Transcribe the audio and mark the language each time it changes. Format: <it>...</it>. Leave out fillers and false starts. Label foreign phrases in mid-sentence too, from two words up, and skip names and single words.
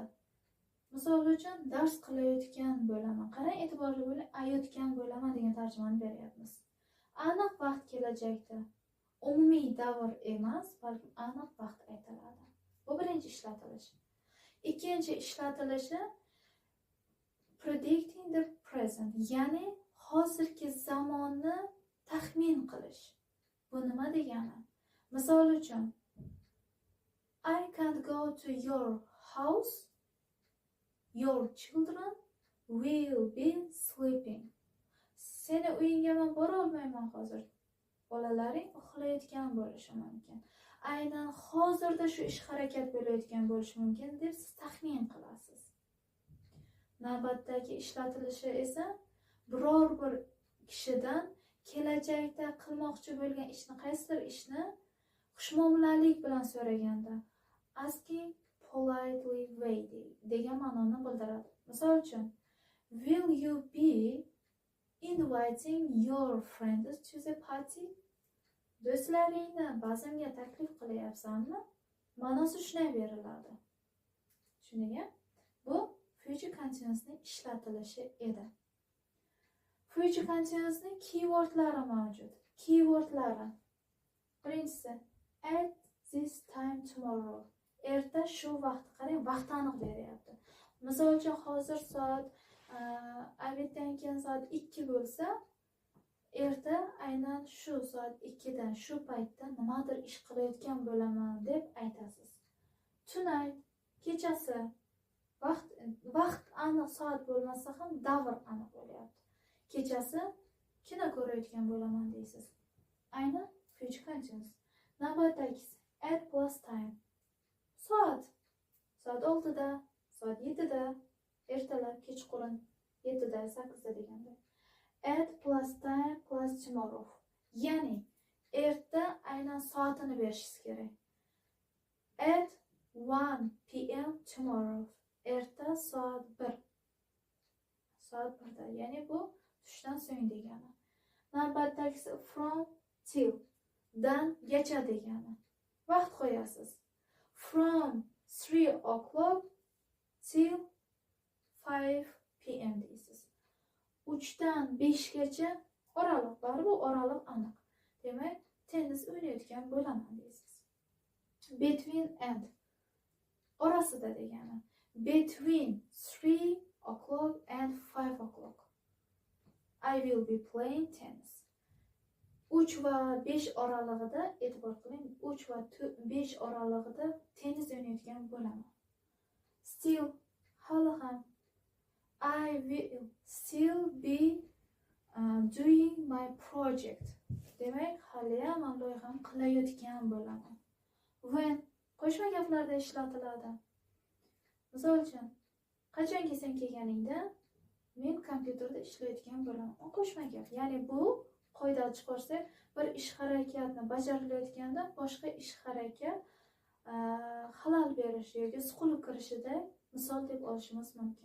<uz>Misol uchun dars qilayotgan bo'laman. Qarang, e'tiborli bo'ling, ayotgan bo'laman degan tarjimani beryapmiz. Aniq vaqt kelajakda. Umumiy davr emas, balki aniq vaqt aytiladi. Bu birinchi ishlatilish. Ikkinchi ishlatilishi</uz> <en>predicting the present,</en> <uz>ya'ni hozirgi zamonni taxmin qilish. Bu nima degani? Misol uchun,</uz> <en>I can't go to your house. Your children will be sleeping.</en> <uz>Seni uyingga men bora olmayman hozir. Bolalaring uxlayotgan bo'lishi mumkin. Aynan hozirda shu ish harakat bo'layotgan bo'lishi mumkin deb siz taxmin qilasiz. Navbatdagi ishlatilishi esa biror bir kishidan kelajakda qilmoqchi bo'lgan ishni, qaysidir ishni xushmuomalalik bilan so'raganda</uz> <en>asking politely way</en> <uz>degan ma'noni bildiradi. Misol uchun,</uz> <en>will you be inviting your friends to the party?</en> <uz>Do'stlaringni bazmga taklif qilyapsanmi? Ma'nosi shunday beriladi. Tushundingmi? Bu</uz> <en>future continuousning</en> <uz>ishlatilishi edi.</uz> <en>Future continuousning</en> <uz>keywordlari mavjud. Keywordlari. Birinchisi,</uz> <en>at this time tomorrow.</en> <uz>Erta shu vaqt, qarang, vaqt aniq beryapti. Misol uchun hozir soat obeddan keyin soat 2 bo'lsa, erta aynan shu soat 2 dan shu paytda nimadir ish qilayotgan bo'laman deb aytasiz. Tonight, kechasi, vaqt aniq soat bo'lmasa ham davr aniq bo'lyapti. Kechasi kino ko'rayotgan bo'laman deysiz. Aynan</uz> <en>future continuous.</en> <uz>Navbatdagisi</uz> <en>at plus time.</en> <uz>Soat 6 da, soat 7 da, ertalab, kechqurun 7 da, 8 da deganda.</uz> <en>At plus time plus tomorrow.</en> <uz>Ya'ni erta aynan soatini berishingiz kerak.</uz> <en>At 1 p.m. tomorrow.</en> <uz>Erta soat 1. Soat 1 da. Ya'ni bu tushdan so'ng degani. Navbatdagisi</uz> <en>from till.</en> <uz>Dan gacha degani. Vaqt qo'yasiz.</uz> <en>From 3 o'clock till 5 p.m. deysiz.</en> <uz>3 dan 5 gacha oraliq, baribir oraliq aniq. Demak, tennis o'ynayotgan bo'laman deysiz.</uz> <en>Between and</en> <uz>orasida degani.</uz> <en>Between 3 o'clock and 5 o'clock I will be playing tennis.</en> <uz>3 va 5 oralig'ida, e'tibor qiling, 3 va 5 oralig'ida tennis o'ynayotgan bo'laman.</uz> <en>Still,</en> <uz>hali ham</uz> <en>I will still be doing my project.</en> <uz>Demak, hali ham loyiham qilayotgan bo'laman. When qo'shma gaplarda ishlatiladi. Misol uchun, qachonki sen kelganingda men kompyuterda ishlayotgan bo'laman. Qo'shma gap. Ya'ni bu qoida chiqarsak, bir ish harakatni bajarilayotganda boshqa ish harakat xalal berishi yoki suqilib kirishida misol deb olishimiz mumkin.</uz>